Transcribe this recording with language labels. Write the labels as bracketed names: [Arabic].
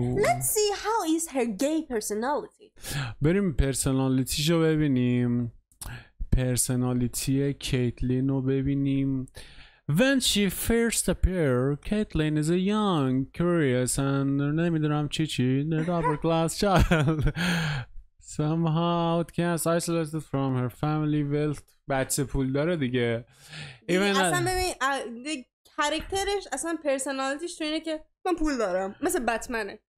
[English] Let's see how is her gay personality. [Persian] بریم پرسونالیتیشو ببینیم. پرسونالیتی کیتلین رو ببینیم. [English] When she first appeared, Caitlyn is a young, curious and [Persian] نمیدونم چی [English] upper class child. Somehow outcast, isolated from her family wealth. [Persian] بچه پول داره دیگه. اصلا ببین کاراکترش اصلا پرسونالیتیش تو اینه که من پول دارم مثل بتمنه.